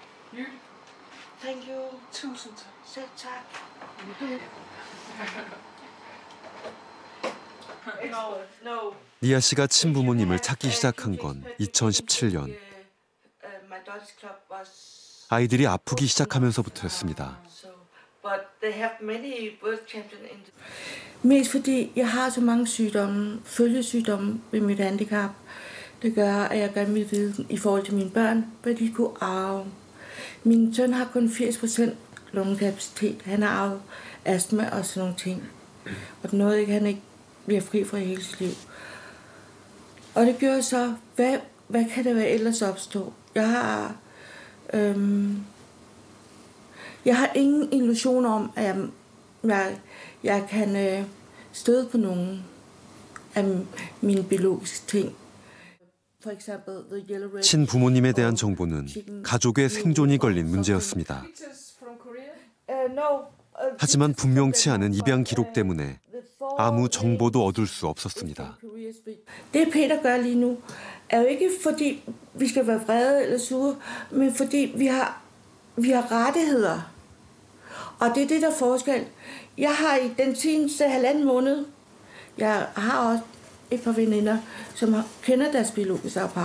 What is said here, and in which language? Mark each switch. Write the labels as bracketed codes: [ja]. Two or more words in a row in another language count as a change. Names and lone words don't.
[ko] 니아 씨가 친부모님을 찾기 시작한 건 2017년. 아이들이 아프기 시작하면서부터였습니다. [da] Mest fordi jeg har så mange sygdomme, følgesygdomme ved mit handicap, det gør, at jeg gerne vil vide i forhold til mine børn, hvad de kunne arve. Min søn har kun 80% lungekapacitet. Han har arvet astma og sådan nogle ting. og noget ikke, han ikke bliver fri fra hele sit liv. Og det gjorde så, hvad kan det være ellers opstå? Jeg har ingen illusion om, at jeg kan støde på nogen af mine biologiske ting. [ko] 친부모님에 대한 정보는 가족의 생존이 걸린 문제였습니다. 하지만 분명치 않은 입양 기록 때문에 아무 정보도 얻을 수 없었습니다. [da] Det Peter gør lige nu, er jo ikke fordi vi skal være vrede eller sure, men fordi vi har rettigheder. Og det er det, der er forskel. Jeg har i den seneste 1,5 måned, jeg har også et par veninder, som kender deres biologiske ophav.